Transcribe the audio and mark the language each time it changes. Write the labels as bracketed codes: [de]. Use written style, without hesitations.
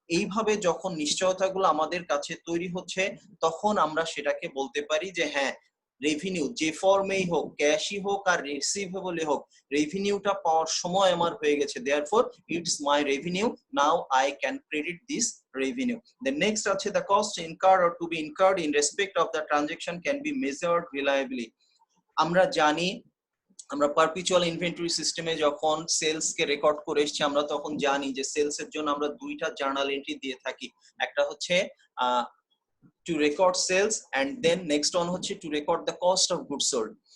[bn] এইভাবে যখন নিশ্চয়তাগুলো আমাদের কাছে তৈরি হচ্ছে তখন আমরা সেটাকে বলতে পারি যে হ্যাঁ, রেভিনিউ যে ফর্মেই হোক, ক্যাশই হোক আর রিসিভেবলই হোক, রেভিনিউটা পাওয়ার সময় আমার হয়ে গেছে, [en] Therefore it's my revenue, now I can credit this revenue. The next [bn] আছে [en] the cost incurred or to be incurred in respect of the transaction can be measured reliably. [bn] আমরা জানি, আমরা পারপিচুয়াল ইনভেন্টরি সিস্টেমে যখন সেলস কে record করে এসেছি আমরা তখন জানি যে সেলস এর জন্য আমরা দুইটা জার্নাল এন্ট্রি দিয়ে থাকি। একটা হচ্ছে [en] to record sales and then next one [bn] হচ্ছে [en] To record the cost of goods sold.